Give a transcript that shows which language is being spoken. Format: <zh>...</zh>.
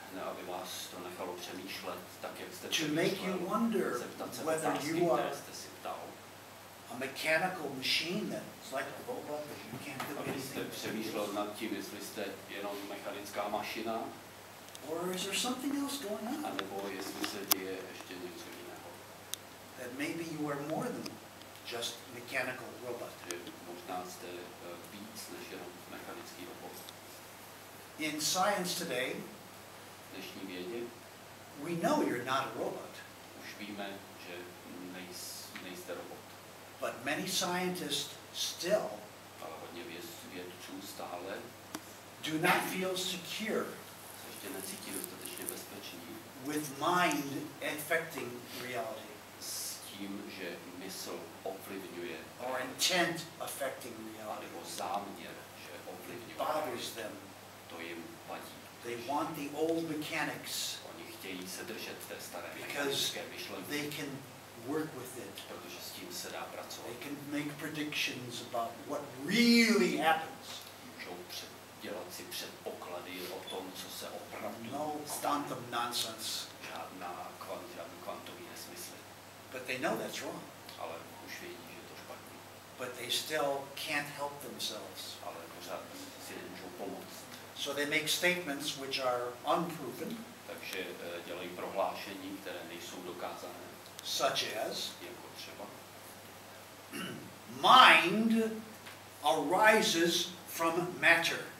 <cs>aby vás to nechalo přemýšlet tak, jak jste</cs> <en>To make you wonder</en> <cs>zeptat se</cs> <en>whether</en> <cs>otázky,</cs> <en>you are</en> <cs>které jste si ptal.</cs> <en>a mechanical machine that's like a robot that you can't do</en> <cs>Abyste</cs> <en>anything.</en> <cs>přemýšlel nad tím, jestli jste jenom mechanická mašina,</cs> <en>Or is there something else going on?</en> <cs>anebo jestli se děje ještě něco jiného.</cs> <en>That maybe you are more than just mechanical robot.</en> <cs>Že možná jste víc než jenom mechanický robot.</cs> <en>In science today,</en> <cs>V dnešní vědě</cs> <en>we know you're not a robot,</en> <cs>už víme, že nejste robot.</cs> <en>but many scientists still</en> <cs>Ale hodně vědců stále</cs> <en>do not feel secure</en> <cs>se ještě necítí dostatečně bezpeční</cs> <en>with mind affecting reality</en> <cs>s tím, že mysl ovlivňuje</cs> <en>or intent affecting reality.</en> <cs>nebo záměr, že ovlivňuje.</cs> <en>Bothers them.</en> <cs>To jim vadí.</cs> <en>They want the old mechanics</en> <cs>Oni chtějí se držet té staré</cs> <en>because</en> <cs>mechanické myšlenky,</cs> <en>they can work with it.</en> <cs>protože s tím se dá pracovat.</cs> <en>They can make predictions about what really happens.</en> <cs>Můžou dělat si předpoklady o tom, co se opravdu</cs> <en>No quantum nonsense.</en> <cs>žádný kvantový nesmysl.</cs> <en>But they know that's wrong.</en> <cs>Ale už vědí, že je to špatně.</cs> <en>But they still can't help themselves.</en> <cs>Ale pořád si nemůžou pomoct.</cs> <en>So they make statements which are unproven,</en> <cs>Takže dělají prohlášení, které nejsou dokázané.</cs> <en>such as,</en> <cs>Jako třeba</cs> <en>mind arises from matter.</en>